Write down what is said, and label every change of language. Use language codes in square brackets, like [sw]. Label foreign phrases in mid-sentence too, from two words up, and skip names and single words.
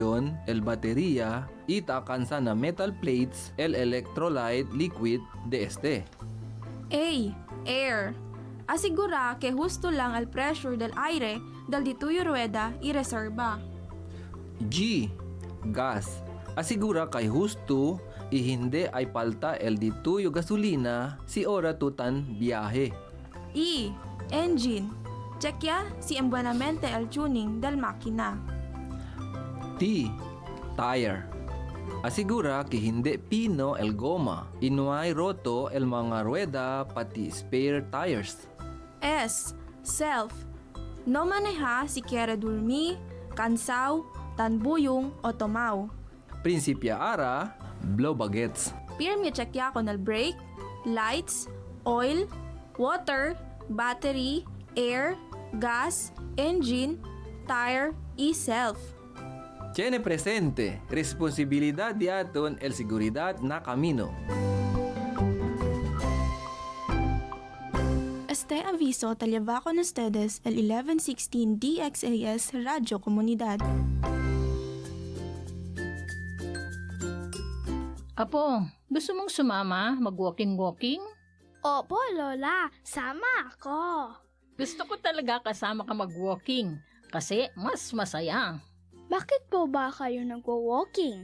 [cbk] el batería y alcanza na [en] metal plates [cbk] el [en] electrolyte liquid [cbk] de este. A. Air. Asigura que husto lang al pressure del aire dal dituyo rueda y reserva. G. Gas. Asigura kay husto y hindi ay palta el dituyo gasolina si ora tutan biyahe. E. Engine. Checkya si embuenamente el tuning del makina. T. Tire. Asigura que hindi pino el goma, inuay roto el mga rueda pati [en] spare tires. [cbk] S. Self. No maneha si quiere dormir, cansaw, tanbuyong o tomaw. Principia ara, blow bagets. Pirmi checkya con el [en] brake, lights, oil, water, battery, air, gas, engine, tire, [cbk] y self. Tiene presente, responsibilidad de aton el seguridad na camino. Este aviso te lleva con ustedes el 1116 DXAS Radio Comunidad. [tl] Apo, gusto mong sumama mag-walking-walking? Opo, Lola. Sama ako. Gusto ko talaga kasama ka mag-walking kasi mas masaya. Bakit po ba kayo nagwo-walking?